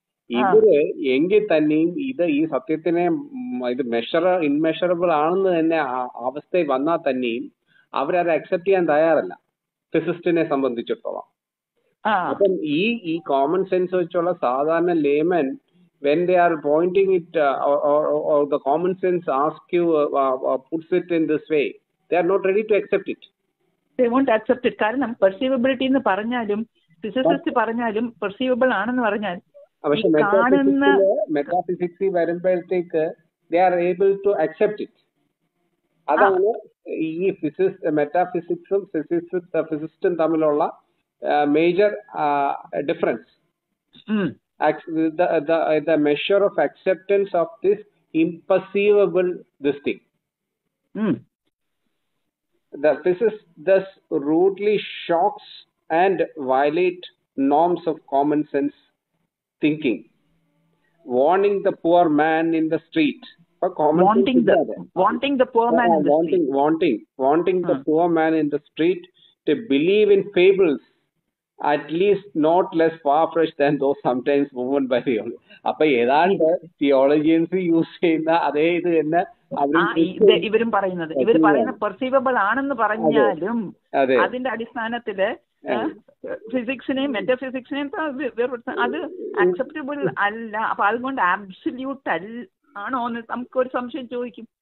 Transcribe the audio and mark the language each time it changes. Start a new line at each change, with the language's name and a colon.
Malayalam: ഇവര് എങ്കിൽ തന്നെയും ഈ സത്യത്തിനെ ഇത് ഇൻമെഷറബിൾ ആണെന്ന് തന്നെ അവസ്ഥയിൽ വന്നാൽ തന്നെയും അവരത് അക്സെപ്റ്റ് ചെയ്യാൻ തയ്യാറല്ല ഫിസിസ്റ്റിനെ സംബന്ധിച്ചിടത്തോളം. അപ്പം ഈ കോമൺ സെൻസ് വെച്ചുള്ള സാധാരണ layman,
English: when they are pointing it or the common sense asks you puts it in this way, they are not ready to accept it. They won't accept it.
Malayalam: കാരണം പെർസീവബിലിറ്റി എന്ന് പറഞ്ഞാലും ഫിസിസിസ്റ്റ് പറഞ്ഞാലും പെർസീവബിൾ ആണെന്ന് പറഞ്ഞാൽ പക്ഷെ മെറ്റാഫിസിക്സിൽ വരുമ്പോഴത്തേക്ക്
English: they are able to accept it.
Malayalam: അതാണ് ഈ മെറ്റാഫിസിക്സും ഫിസിസ്റ്റും തമ്മിലുള്ള major difference.
English: The measure of acceptance of this imperceivable this thing. The physicist thus rudely shocks and violate norms of common sense thinking, warning the poor man in the street. Wanting the poor man in the street. Wanting the poor man in the street to believe in fables at least not less far-fetched than those sometimes woven by theology.
Malayalam: അപ്പൊ ഏതാണ്ട് theologians use ചെയ്യുന്ന അതേ ഇത് തന്നെ ഇവരും പറയുന്നത്. ഇവർ പറയുന്ന പെർസീവബിൾ ആണെന്ന് പറഞ്ഞാലും അതിന്റെ അടിസ്ഥാനത്തില് ഫിസിക്സിനെയും മെറ്റഫിസിക്സിനെയും അത് അക്സെപ്റ്റബിൾ അല്ല. അപ്പൊ അതുകൊണ്ട് ആബ്സല്യൂട്ട് ആണോ എന്ന് നമുക്കൊരു സംശയം ചോദിക്കും.